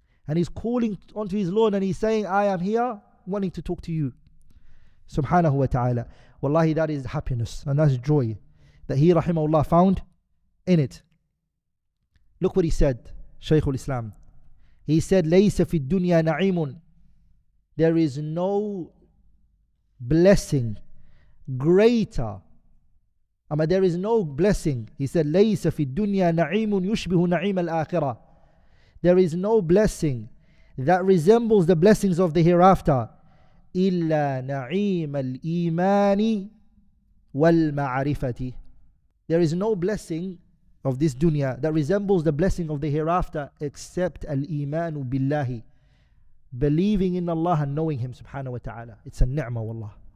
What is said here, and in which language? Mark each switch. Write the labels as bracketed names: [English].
[English] And he's calling onto his Lord and he's saying, I am here wanting to talk to you. [Arabic] Subhanahu wa ta'ala. [English] Wallahi, that is happiness and that's joy that he, rahimahullah, found in it. Look what he said, Shaykh al-Islam. He said, [Arabic] لَيْسَ فِي الدُّنْيَا نَعِيمٌ. [English] There is no blessing greater. There is no blessing. He said, [Arabic] لَيْسَ فِي الدُّنْيَا نَعِيمٌ يُشْبِهُ نَعِيمَ الْآخِرَةِ. [English] There is no blessing that resembles the blessings of the hereafter. [Arabic] إِلَّا نَعِيمَ الْإِيمَانِ وَالْمَعْرِفَةِ. [English] There is no blessing of this dunya that resembles the blessing of the hereafter except [Arabic] al-imanu billahi, [English] believing in Allah and knowing Him [Arabic] subhanahu wa ta'ala. [English] It's a ni'mah, wallah.